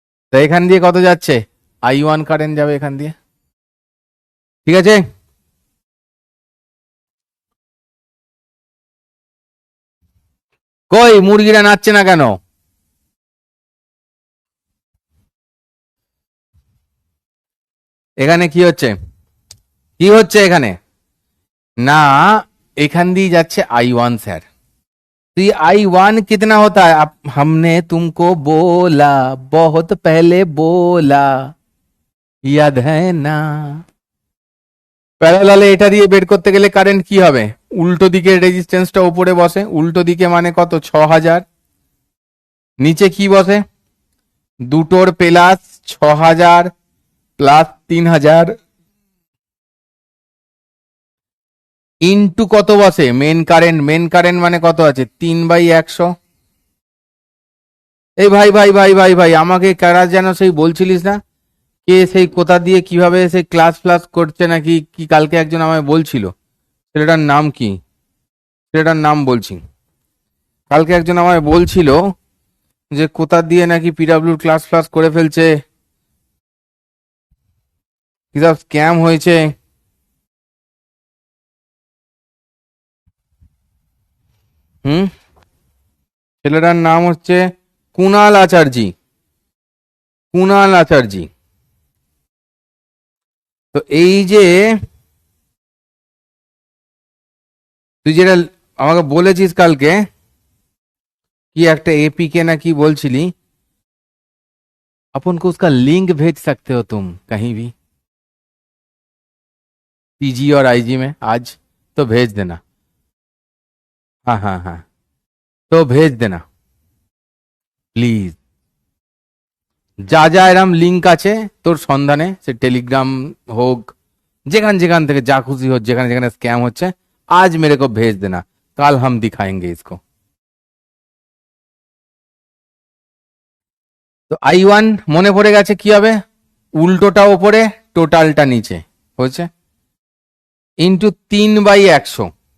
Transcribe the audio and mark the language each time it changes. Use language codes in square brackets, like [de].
[bn] তো এখান দিয়ে কত যাচ্ছে, I1 কারেন্ট যাবে এখান দিয়ে। ঠিক আছে, কই মুরগিরা নাচছে না কেন, এখানে কি হচ্ছে, কি হচ্ছে এখানে না, এখান দিয়ে যাচ্ছে I1 স্যার। [hi] तो ये I1 कितना होता है, हमने तुमको बोला बहुत पहले बोला, याद है ना। [bn] প্যারালালে এটা দিয়ে বের করতে গেলে কারেন্ট কি হবে, উল্টো দিকে রেজিস্ট্যান্সটা উপরে বসে, উল্টো দিকে মানে কত 6000, নিচে কি বসে, দুটোর প্লাস 6000 প্লাস 3000 ইন্টু কত বসে মেন কারেন্ট, মেন কারেন্ট মানে কত আছে 3/100। এই ভাই ভাই ভাই ভাই ভাই আমাকে কারা যেন সেই বলছিলিস না, কে সেই কোথা দিয়ে কিভাবে সেই ক্লাস ফ্লাস করছে নাকি কি, কালকে একজন আমায় বলছিল, ছেলেটার নাম কি, ছেলেটার নাম বলছি, কালকে একজন আমায় বলছিল যে কোথা দিয়ে নাকি পিডাব্লিউর ক্লাস ফ্লাস করে ফেলছে, কি সব স্ক্যাম হয়েছে। ছেলেটার নাম হচ্ছে কুণাল আচার্যি, কুণাল আচার্যি। তো এই যে তুই যেটা আমাকে বলেছিস কালকে, [hi] कि एक एपीके ना की बोलছিলি, अपन को उसका लिंक भेज सकते हो तुम कहीं भी पीजी और आईजी में आज, तो भेज देना। हाँ हाँ हाँ, तो भेज देना প্লিজ। [bn] যা যা এরম লিঙ্ক আছে তোর সন্ধানে, সে টেলিগ্রাম হোক, যেখান যেখান থেকে যা খুশি হোক, যেখানে যেখানে স্ক্যাম হচ্ছে, [hi] आज मेरे को भेज देना, कल हम दिखाएंगे इसको। [bn] তো I1 মনে পড়ে গেছে কি হবে, উল্টোটা ওপরে টোটালটা নিচে হচ্ছে, ইন্টু 3/100।